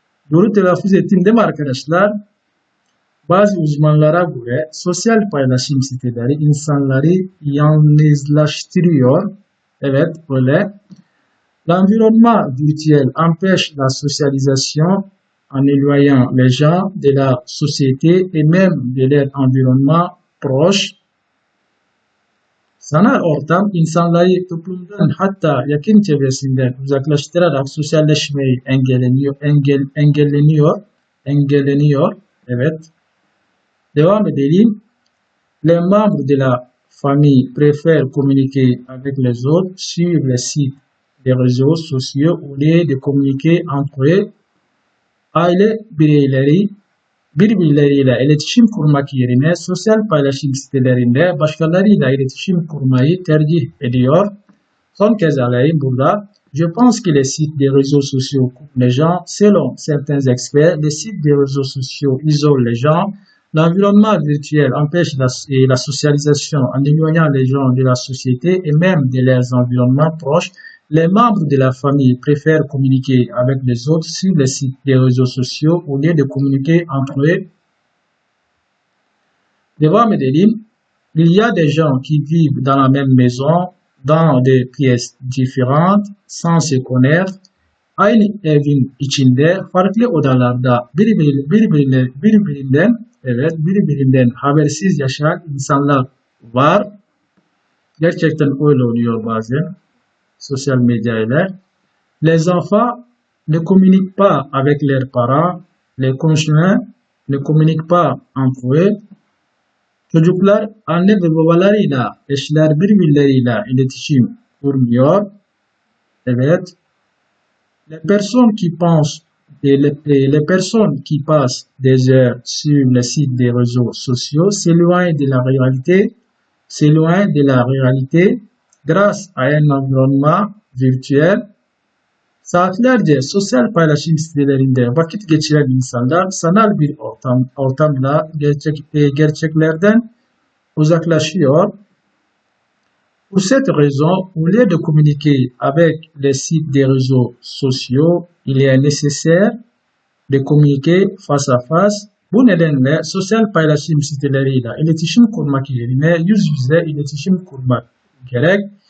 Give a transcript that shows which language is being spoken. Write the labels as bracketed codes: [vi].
[tr] Doğru telaffuz ettim değil mi arkadaşlar? Bazı uzmanlara göre sosyal paylaşım siteleri insanları yalnızlaştırıyor. Evet, öyle. [fr] L'environnement virtuel empêche la socialisation en éloignant les gens de la société et même de leur environnement proche. [tr] Sanal ortam insanları toplumdan hatta yakın çevresinden uzaklaştırarak sosyalleşmeyi engelleniyor. Evet. Devam edelim. [fr] Les membres de la famille préfèrent communiquer avec les autres sur les sites des réseaux sociaux au lieu de communiquer entre eux. [tr] Aile bireyleri birbirleriyle iletişim kurmak yerine sosyal paylaşım sitelerinde başkalarıyla iletişim kurmayı tercih ediyor. Son kez alayım burada. [fr] Je pense que les sites des réseaux sociaux coupent les gens. Selon certains experts, les sites des réseaux sociaux isolent les gens. L'environnement virtuel empêche la socialisation en éloignant les gens de la société et même de leurs environnements proches. Les membres de la famille préfèrent communiquer avec les autres sur les sites des réseaux sociaux au lieu de communiquer entre eux. [tr] Devam edelim. [fr] Il y a des gens qui vivent dans la même maison, dans des pièces différentes, sans se connaître. [tr] Aynı evin içinde farklı odalarda birbirinden habersiz yaşayan insanlar var. Gerçekten öyle oluyor bazen. Sosyal medyayla. [fr] Les enfants ne communiquent pas avec leurs parents. Les conjoints ne communiquent pas entre eux. [tr] Çocuklar anne ve babalarıyla, eşler birbirleriyle iletişim kurmuyor. Evet. [fr] Les personnes qui passent des heures sur les sites des réseaux sociaux s'éloignent de la réalité grâce à un environnement virtuel. [tr] Saatlerce sosyal paylaşım sitelerinde vakit geçiren insanlar sanal bir ortamda gerçeklerden uzaklaşıyor. [fr] Pour cette raison, au lieu de communiquer avec les sites des réseaux sociaux, il est nécessaire de communiquer face à face. [tr] Bu nedenle sosyal paylaşım siteleriyle iletişim kurmak yerine yüz yüze iletişim kurmak gerek.